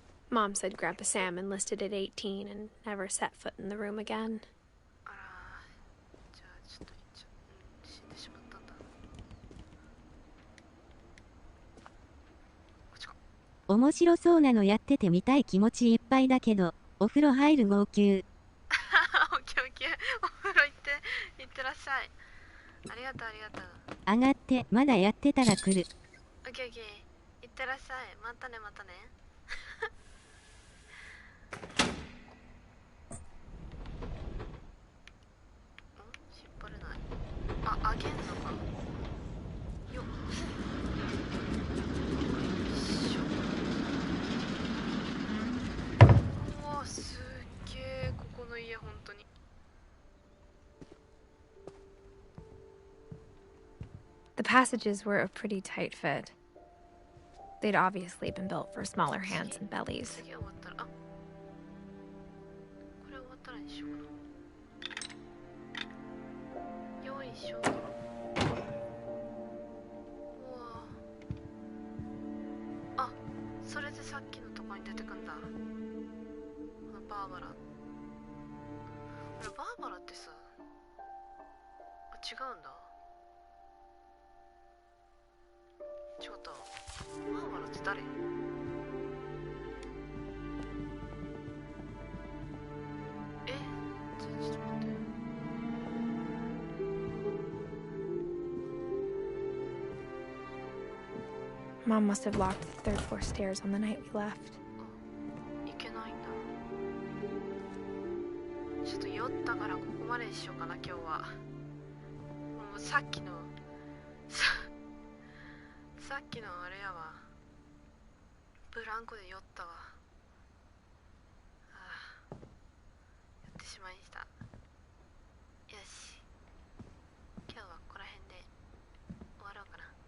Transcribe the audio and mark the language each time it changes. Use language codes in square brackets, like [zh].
[en] Mom said Grandpa Sam enlisted at 18 and never set foot in the room again. [ja] あらー、じゃあちょっと死んでしまったんだ。こっちか。面白そうなのやっててみたい気持ちいっぱいだけど、お風呂入る号泣。オッケーオッケー。お風呂行ってらっしゃい。ありがとうありがとう。上がって、まだやってたら来る。オッケーオッケー。行ってらっしゃい。またねまたね。引っ張れない。あ、あげんのか。よっ。よいしょ。うわ、すっげえ、ここの家ほんとに。 [en] The passages were a pretty tight fit. They'd obviously been built for smaller hands and bellies. [ja] 次終わったら、あ、これ終わったらにしようかな。よいしょ。うわあ、それでさっきのとこに出てくんだ。このバーバラ。これバーバラってさ、あ、違うんだ。違ったわ。バーバラって誰？え、ちょっと待って。 [en] Mom must have locked the third floor stairs on the night we left. [ja] いけないんだ。ちょっと酔ったからここまでにしようかな、今日は。もうさっきのさっきのあれやわ。ブランコで酔ったわ。ああ、やってしまいました。よし、今日はここら辺で終わろうかな。